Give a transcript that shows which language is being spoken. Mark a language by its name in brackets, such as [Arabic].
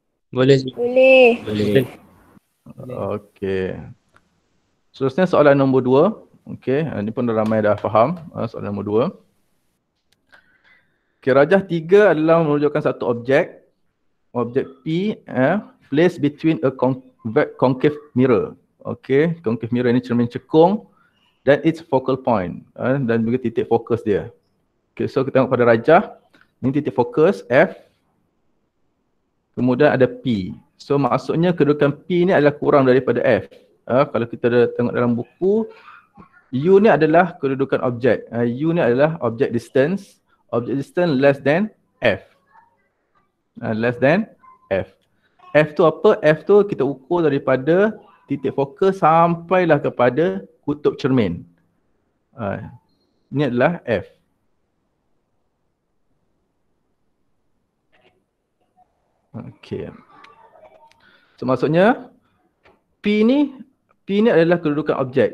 [Malay] Boleh. Boleh. Okey. Seterusnya soalan nombor 2. Okey, ini pun ramai dah faham soalan nombor 2. Okey, rajah 3 adalah menunjukkan satu objek. [English] Objek P placed between a concave mirror. [Malay] Okey, [English] concave mirror [Malay] ini cermin cekung dan [English] its focal point [Malay] dan juga titik fokus dia. Okey, so kita tengok pada rajah. Ini titik fokus F. Kemudian ada P. So maksudnya kedudukan P ni adalah kurang daripada F. Kalau kita tengok dalam buku, U ni adalah kedudukan objek. U ni adalah [English] object distance. Object distance less than F. Less than F. [Malay] F tu apa? F tu kita ukur daripada titik fokus sampailah kepada kutub cermin. Ini adalah F. Okey. So maksudnya P ni adalah kedudukan objek.